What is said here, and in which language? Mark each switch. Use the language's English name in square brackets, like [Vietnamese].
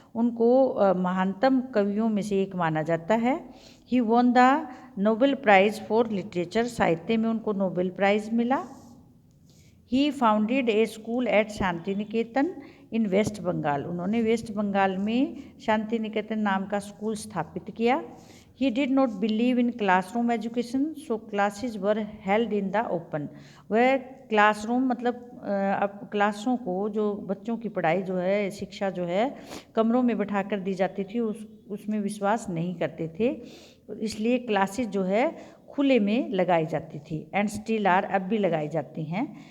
[Hindi] उनको महानतम कवियों में से एक माना जाता है। [English] He won the Nobel prize for literature. [Hindi] साहित्य में उनको नोबेल प्राइज़ मिला। [English] He founded a school at Shanti Niketan in West Bengal. [Hindi] उन्होंने वेस्ट बंगाल में शांति निकेतन नाम का स्कूल स्थापित किया। [English] He did not believe in classroom education, so classes were held in the open. [Hindi] वह क्लासरूम मतलब अब क्लासों को जो बच्चों की पढ़ाई जो है शिक्षा जो है कमरों में बैठा कर दी जाती थी उसमें विश्वास नहीं करते थे, इसलिए क्लासेस जो है खुले में लगाई जाती थी [English] and still are [Hindi] अब भी लगाई जाती हैं.